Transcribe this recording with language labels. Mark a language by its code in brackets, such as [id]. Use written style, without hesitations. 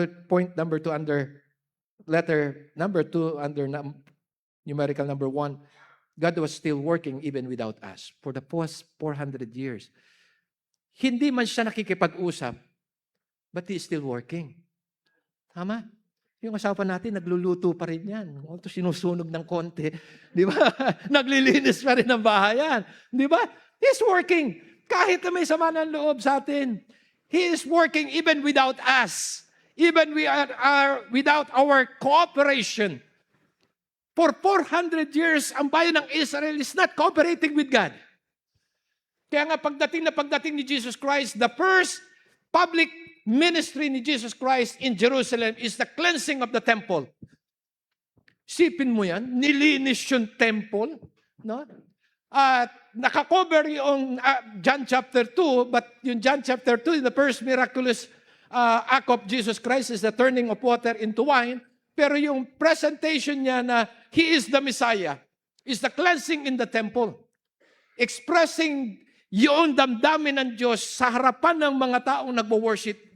[en] Point number 2 under letter number 2 under numerical number 1, God was still working even without us for the past 400 years. Hindi man siya nakikipag-usap, but He is still working. [tl] Tama? Yung asawa natin, nagluluto pa rin yan. Although sinusunog ng konti. Di ba? Naglilinis pa rin ng bahayan. [en] Di ba? He's working. Kahit na may sama ng loob sa atin, He is working even without us. Even we are without our cooperation. For 400 years, ang bayan ng Israel is not cooperating with God. Kaya nga pagdating ni Jesus Christ, the first public ministry ni Jesus Christ in Jerusalem is the cleansing of the temple. [tl] Sipin mo yan, nilinis yung temple. No? [en] At nakakover yung John chapter 2, but yung John chapter 2, the first miraculous act of Jesus Christ is the turning of water into wine. Pero yung presentation niya na He is the Messiah, is the cleansing in the temple. [tl] Expressing yung damdamin ng Diyos sa harapan ng mga taong nagwo-worship.